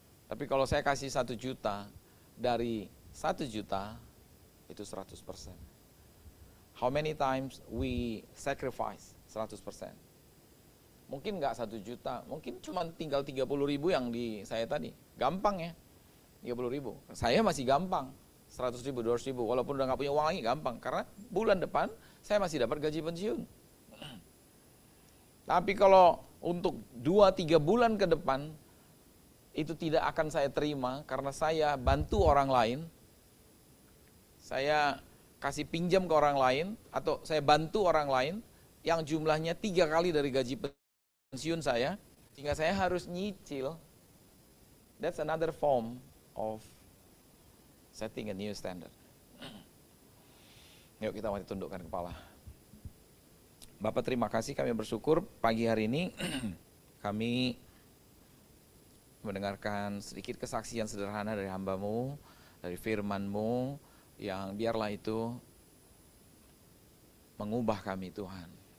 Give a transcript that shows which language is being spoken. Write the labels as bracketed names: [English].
[Indonesian] Tapi kalau saya kasih 1 juta, dari 1 juta, itu 100%. [English] How many times we sacrifice 100%? [Indonesian] Mungkin nggak 1 juta, mungkin cuma tinggal 30.000 yang di saya tadi. Gampang ya, 30.000. Saya masih gampang, 100.000, 200.000, walaupun udah nggak punya uang lagi, gampang. Karena bulan depan saya masih dapat gaji pensiun. Tapi kalau untuk 2-3 bulan ke depan, itu tidak akan saya terima karena saya bantu orang lain, saya kasih pinjam ke orang lain, atau saya bantu orang lain yang jumlahnya 3 kali dari gaji pensiun saya, sehingga saya harus nyicil. [English] That's another form of setting a new standard. [Indonesian] Yuk kita mari tundukkan kepala. Bapak terima kasih, kami bersyukur pagi hari ini kami mendengarkan sedikit kesaksian sederhana dari hamba-Mu, dari firman-Mu, yang biarlah itu mengubah kami Tuhan.